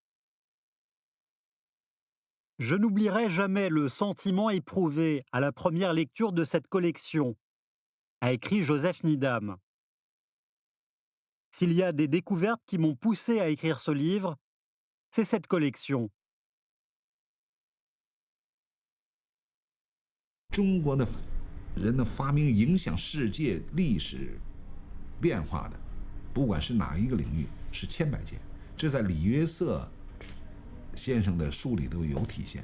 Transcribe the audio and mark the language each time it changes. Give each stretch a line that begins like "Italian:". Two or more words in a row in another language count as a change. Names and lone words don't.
French: Je n'oublierai jamais le sentiment éprouvé à la première lecture de cette collection, a écrit Joseph Needham. S'il y a des découvertes qui m'ont poussé à écrire ce livre, c'est cette collection.
Chinese: 中国的人的发明影响世界历史变化的，不管是哪一个领域，是千百件。这在李约瑟先生的书里都有体现。